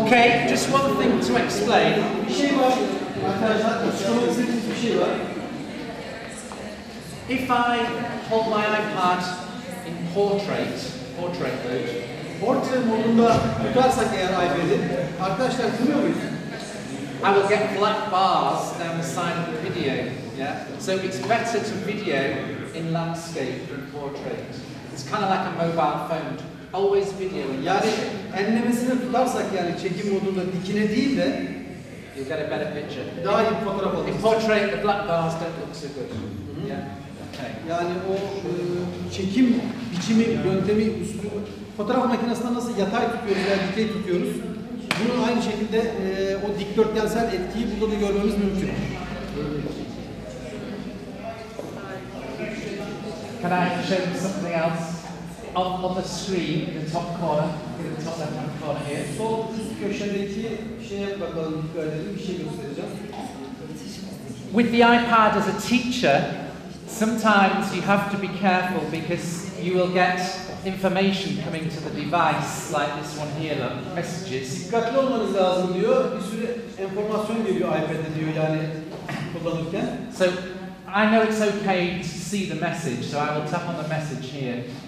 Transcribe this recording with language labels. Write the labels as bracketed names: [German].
[English] Okay, just one thing to explain. [Turkish] Bir şey var arkadaşlar, açıklamak istediğimiz bir şey var. [English] If I hold my iPad in portrait mode, [Turkish] Portre modunda tutarsak eğer iPad'i, arkadaşlar görüyor muyuz? [English] I will get black bars down the side of the video. Yeah. So it's better to video in landscape than portrait. It's kind of like a mobile phone. Always video. [Turkish] Yani enlemesini tutarsak yani çekim modunda dikine değil de [English] you get a better picture. [Turkish] Daha iyi bir fotoğraf alırız. [English] In portrait, the black bars don't look so good. Yeah. Okay. [Turkish] Yani o çekim biçimi, yöntemi, üslubu, fotoğraf makinesinde nasıl yatay tutuyoruz veya dikey tutuyoruz, bunu aynı şekilde o dikdörtgensel etkiyi burada da görmemiz mümkün. [English] Can I show you something else? On the screen, in the top corner, in the top left-hand corner here. [Turkish] Sol üst köşedeki şeye bakalım, dikkat edelim, bir şey göstereceğim. [English] With the iPad as a teacher, sometimes you have to be careful because you will get information coming to the device, like this one here, look, messages. [Turkish] Dikkatli olmanız lazım diyor, bir sürü enformasyon geliyor iPad'e diyor yani kullanırken. [English] So, I know it's okay to see the message, so I will tap on the message here.